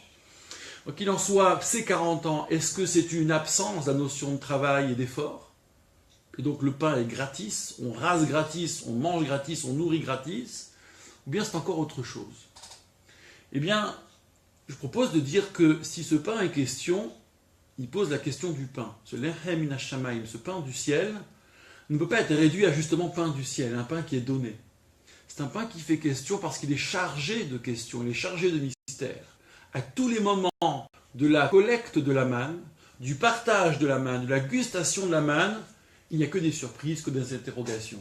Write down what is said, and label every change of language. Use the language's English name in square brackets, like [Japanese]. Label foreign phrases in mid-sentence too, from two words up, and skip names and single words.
[French] Donc qu'il en soit, ces 40 ans, est-ce que c'est une absence de la notion de travail et d'effort? Et donc le pain est gratis, on rase gratis, on mange gratis, on nourrit gratis, ou bien c'est encore autre chose? Eh bien, je propose de dire que si ce pain est question, il pose la question du pain. [Hebrew] Ce לחם מן השמים, [French] ce pain du ciel, ne peut pas être réduit à justement pain du ciel, un pain qui est donné. C'est un pain qui fait question parce qu'il est chargé de questions, il est chargé de mystères. À tous les moments de la collecte de la manne, du partage de la manne, de la gustation de la manne, il n'y a que des surprises, que des interrogations.